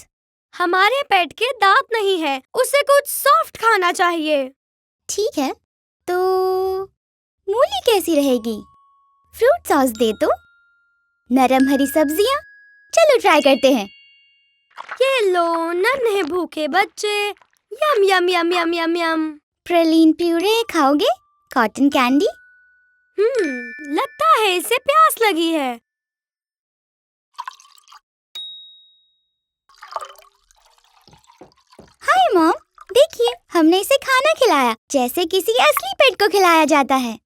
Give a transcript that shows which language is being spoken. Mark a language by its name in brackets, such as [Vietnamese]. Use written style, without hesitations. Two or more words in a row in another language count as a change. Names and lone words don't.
[Hindi] हमारे पेट के दांत नहीं है, उसे कुछ सॉफ्ट खाना चाहिए। ठीक है, तो मूली कैसी रहेगी? [English] fruit sauce [Hindi] दे तो। नरम हरी सब्जियां, चलो ट्राई करते हैं। ये लो नन्हे भूखे बच्चे, यम यम यम यम यम यम। [English] praline puree [Hindi] खाओगे? [English] cotton candy? [Hindi] लगता है इसे प्यास लगी है। [English] hi mom, [Hindi] देखिए हमने इसे खाना खिलाया जैसे किसी असली पेट को खिलाया जाता है।